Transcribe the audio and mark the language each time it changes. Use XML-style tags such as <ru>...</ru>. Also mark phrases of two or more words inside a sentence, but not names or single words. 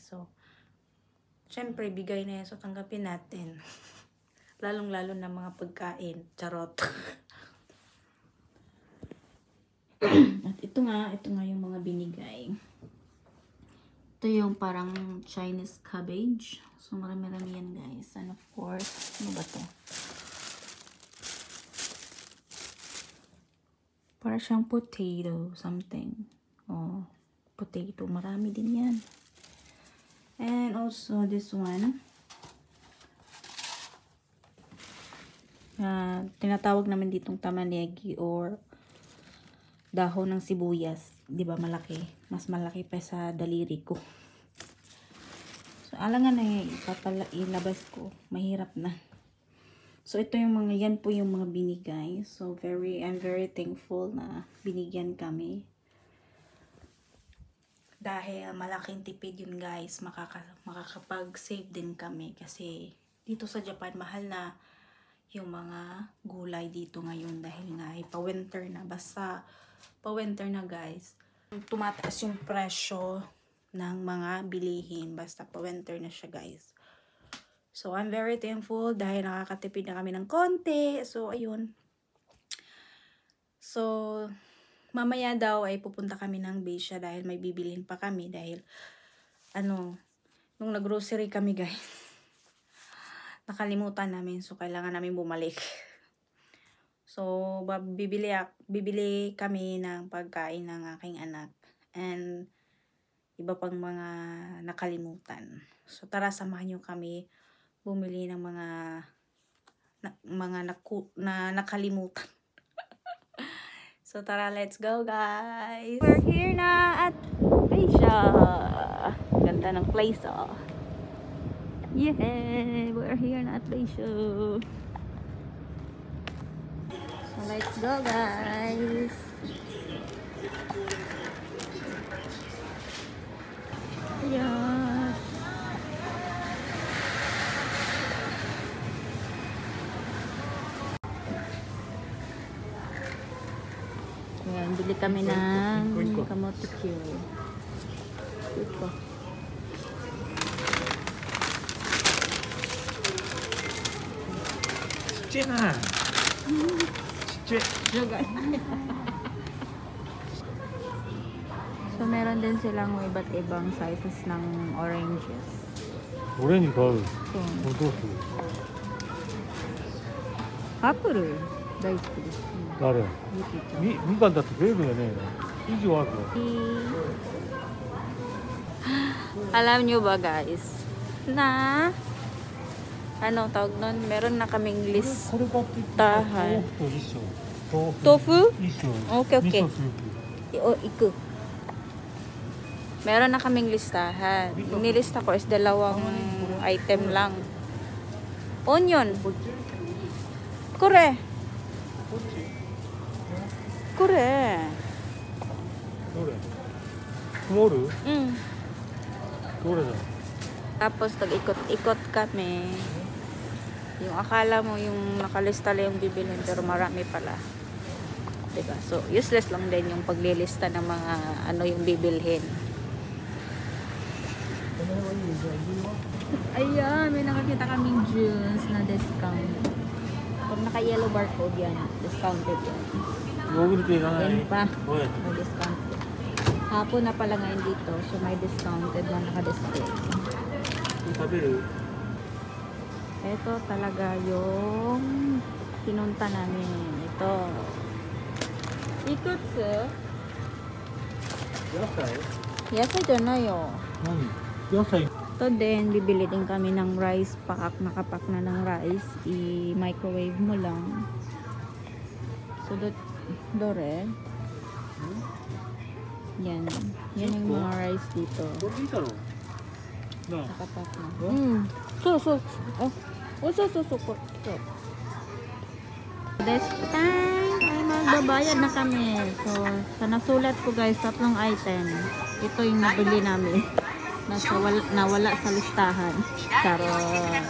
<tl>So, syempre, bigay na yan. So, tanggapin natin. Lalong-lalo na mga pagkain. Charot. At ito nga yung mga binigay. Ito yung parang Chinese cabbage. So, marami-rami yan, guys.</tl> <en>And of course,</en> <tl>ano ba to? Para siyang</tl> <en>potato, something.</en> <tl>Oh, potato. Marami din yan.</tl> <en>And also, this one.</en> <tl>Tinatawag namin ditong tamanegi or dahon ng sibuyas. Diba malaki? Mas malaki pa sa daliri ko. So, alangan na ilabas ko. Mahirap na. So, ito yung mga, yan po yung mga binigay. So,</tl> <en>I'm very thankful</en> <tl>na binigyan kami. Dahil malaking tipid yun, guys. Makakapag-save din kami. Kasi, dito sa Japan, mahal na yung mga gulay dito ngayon. Dahil nga, pa-winter na. Basta, pa-winter na, guys. Tumataas yung presyo ng mga bilihin. Basta, pa-winter na siya, guys. So,</tl> <en>I'm very thankful</en> <tl>dahil nakakatipid na kami ng konti. So, ayun. So, mamaya daw ay pupunta kami ng Besia dahil may bibilhin pa kami. Dahil, nung nag-grocery kami, guys, nakalimutan namin. So, kailangan namin bumalik. So, bibili kami ng pagkain ng aking anak. And, iba pang mga nakalimutan. So, tara, samahan nyo kami bumili ng mga nakalimutan. So tara,</tl> <en>let's go, guys. We're here</en> <tl>na at Besia. Ganda ng place, oh.</tl> <en>Yeah, we're here</en> <tl>na at</tl> <en>Besia. So let's go, guys. Yeah.</en> <tl>Ayan, bili kami ng kamote Q. Ito. Cicit na. Cicit. So, meron din silang iba't ibang sizes ng oranges. Orange ba? So, Odosu.</tl> <en>apple.</en> <ja>大好きです. 誰？ゆきちゃん。みかんだって食えるよね。以上あるよ。</ja> <tl>Alam nyo ba, guys, na tawag nun, meron na kaming</tl> <ja>これ買ってきて豆</ja> <tl>listahan.</tl> <ja>腐と一緒。豆腐。 Tofu? 一緒。</ja> <en>Okay, okay.</en> <ja>味噌スープ。 O, iku.</ja> <tl>Meron na kaming listahan. Yung nilista ko is 2 item lang.</tl> <en>Onion.</en> <ja>こっち？ Kore. こっち？ Kore. どれ？スモール？ Mm. どれだ？</ja> <tl>Tapos nag-ikot-ikot kami. Yung akala mo yung nakalista lang yung bibilhin pero marami pala. Diba? So, useless lang din yung paglilista ng mga yung bibilhin. Ayan, may nakakita kaming juice na discount. Pag naka-</tl> <en>yellow barcode</en> <tl>yan, discounted yan.</tl> <ja>ヨーグルトいらない。</ja> <tl>Yan pa,</tl> <ja>おい。</ja> <tl>may discount. Hapon na pala ngayon dito, so may discounted na naka-display.</tl> <ja>食べる？</ja> <tl>Ito talaga yung pinunta namin. Ito.</tl> <ja>Ikutsu? 野菜？</ja> <tl>Yasa dyan na yun.</tl> <ja>何？野菜。</ja> <tl>Ito din, bibili din kami ng</tl> <en>rice pack.</en> <tl>Nakapack na ng rice. I-microwave mo lang. So, dore. Yan. Yan yung mga rice dito.</tl> <ja>これでいいだろうなあ</ja> <tl>Nakapak na. Oh. So. Oh, so. This time ay magbabayad na kami. So, sa nasulat ko guys, 3 item. Ito yung nabili namin. Nawala sa listahan. Charot.</tl>